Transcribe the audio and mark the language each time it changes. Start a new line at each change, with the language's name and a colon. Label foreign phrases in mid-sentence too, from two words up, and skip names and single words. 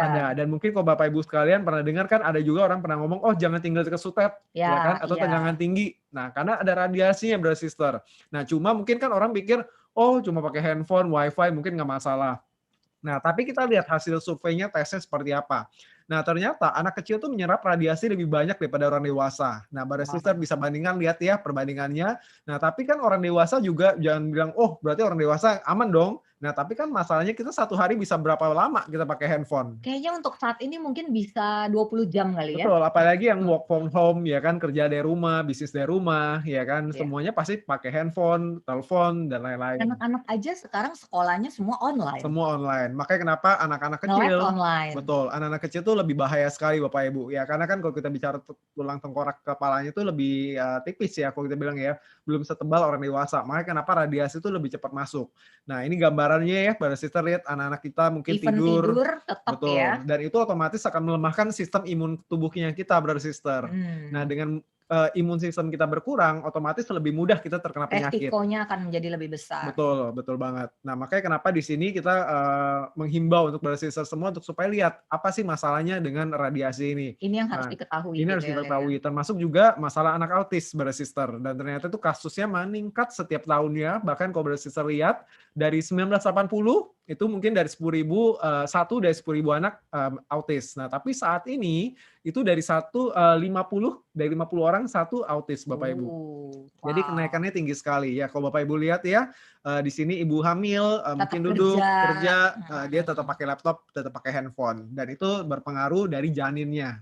Indonesian: Ada, dan mungkin kalau Bapak Ibu sekalian pernah dengar kan ada juga orang pernah ngomong, oh jangan tinggal dekat sutet, ya kan, atau tegangan tinggi. Nah karena ada radiasinya,
English: bro sister.
Indonesian: Nah cuma mungkin kan orang pikir, oh cuma pakai handphone, wifi mungkin nggak masalah. Nah, tapi kita lihat hasil surveinya, tesnya seperti apa. Nah, ternyata anak kecil tuh menyerap radiasi lebih banyak daripada orang dewasa. Nah,
English: brother sister
Indonesian: bisa bandingkan, lihat ya perbandingannya. Nah, tapi kan orang dewasa juga jangan bilang, oh berarti orang dewasa aman dong. Nah, tapi kan masalahnya kita satu hari bisa berapa lama kita pakai handphone? Kayaknya untuk saat ini mungkin bisa 20 jam kali ya. Betul, apalagi yang
English: work from home,
Indonesian: ya kan, kerja dari rumah, bisnis dari rumah, ya kan, semuanya pasti pakai handphone, telepon, dan lain-lain. Anak-anak aja sekarang sekolahnya semua online. Semua online. Makanya kenapa anak-anak kecil, online. Betul, anak-anak kecil tuh lebih bahaya sekali Bapak Ibu. Ya, karena kan kalau kita bicara tulang tengkorak kepalanya itu lebih tipis ya, kalau kita bilang ya, belum setebal orang dewasa. Makanya kenapa radiasi itu lebih cepat masuk. Nah, ini gambarannya ya, pada sister lihat anak-anak kita mungkin tidur tetap betul. Ya. Dan itu otomatis akan melemahkan sistem imun tubuhnya kita,
English: brother sister.
Indonesian: Nah, dengan imun sistem kita berkurang, otomatis lebih mudah kita terkena penyakit. Resikonya akan menjadi lebih besar. Betul, betul banget. Nah, makanya kenapa di sini kita menghimbau untuk
English: brother sister
Indonesian: semua untuk supaya lihat apa sih masalahnya dengan radiasi ini. Ini yang harus diketahui. Ini harus diketahui. Termasuk juga masalah anak autis,
English: brother sister.
Indonesian: Dan ternyata itu kasusnya meningkat setiap tahunnya. Bahkan kalau
English: brother sister
Indonesian: lihat dari 1980 itu mungkin dari 10.000 satu dari 10.000 anak autis. Nah, tapi saat ini itu dari 50 orang satu autis, Bapak Ibu. Jadi kenaikannya tinggi sekali ya. Kalau Bapak Ibu lihat ya, di sini ibu hamil mungkin duduk kerja, dia tetap pakai laptop, tetap pakai handphone, dan itu berpengaruh dari janinnya.